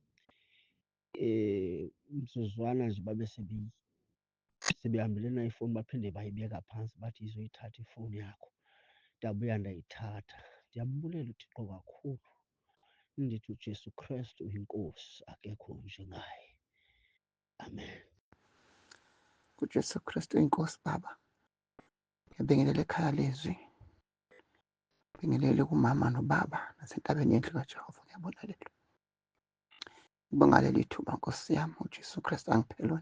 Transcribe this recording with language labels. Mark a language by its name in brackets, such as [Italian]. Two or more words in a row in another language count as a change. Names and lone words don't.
[Xhosa] Umzuzwana nje babe sebehambile nayo ifowuni baphinde bayibeka phantsi bathi yizoyithatha ifowuni yakho. Ndabuya ndayithatha. Ndiyambulela uThixo kakhulu, ndithi uJesu Kristu uyinkosi, akekho njengaye. Amen. [Zulu] UJesu Kristu inkosi baba. Ngiyabingelela ekhaya lezwi. Ngibingelele kumama nobaba nasentabeni yendlu kaJehova. Ngiyabongelela. Ngibonga leli thuba Nkosi yami uJesu Kristu angiphe lona.